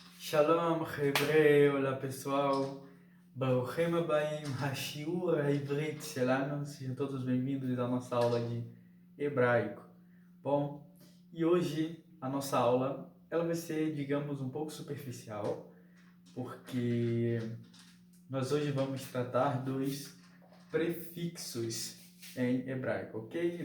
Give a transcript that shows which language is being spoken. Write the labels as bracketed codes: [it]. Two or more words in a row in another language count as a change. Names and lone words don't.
[he] Shalom, חבר'ה, [pt] olá pessoal, [he] ברוכים הבאים, השיעור העברית שלנו, [pt] sejam todos bem-vindos à nossa aula de hebraico. Bom, e hoje a nossa aula, ela vai ser, digamos, um pouco superficial, porque nós hoje vamos tratar dos prefixos em hebraico, ok?